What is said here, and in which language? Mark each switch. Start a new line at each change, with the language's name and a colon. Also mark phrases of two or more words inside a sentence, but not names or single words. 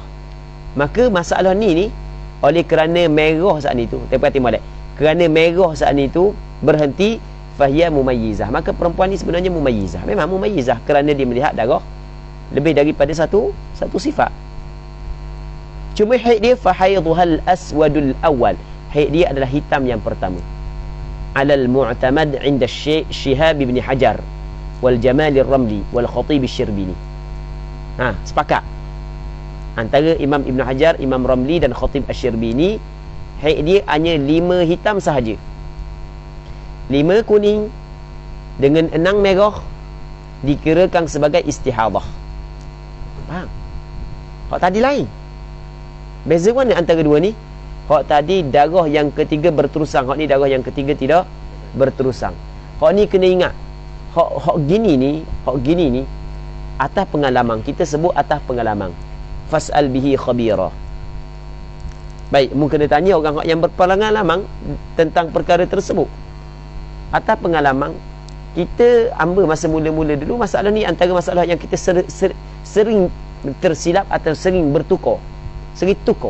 Malay: Maka masalah ni oleh kerana merah saat ni tu, perhati molek, kerana merah saat ni tu berhenti,
Arabic: فهي مميزة.
Malay: Maka perempuan ni sebenarnya mumayyizah. Memang mumayyizah kerana dia melihat darah lebih daripada satu sifat. Cuma haid dia
Arabic: فحيضها الأسود الأول.
Malay: Haid dia adalah hitam yang pertama.
Arabic: على المعتمد عند شهاب بن حجر والجمال الرملي والخطيب الشربيني.
Malay: Sepakat antara Imam Ibn Hajar, Imam Ramli dan Khatib Asy-Syirbini, haid dia hanya 5 hitam sahaja. 5 kuning dengan 6 merah dikirakan sebagai istihadah. Faham? Hak tadi lain. Beza mana antara dua ni? Hak tadi darah yang ketiga berterusang, hak ni darah yang ketiga tidak berterusang. Hak ni kena ingat. Hak gini ni atas pengalaman. Kita sebut atas pengalaman.
Arabic: فاسأل به خبيرا.
Malay: Baik, mungkin kena tanya orang yang berpengalaman tentang perkara tersebut. Atas pengalaman, kita ambil masa mula-mula dulu, masalah ni antara masalah yang kita sering tersilap atau sering bertukar. Sering tukar.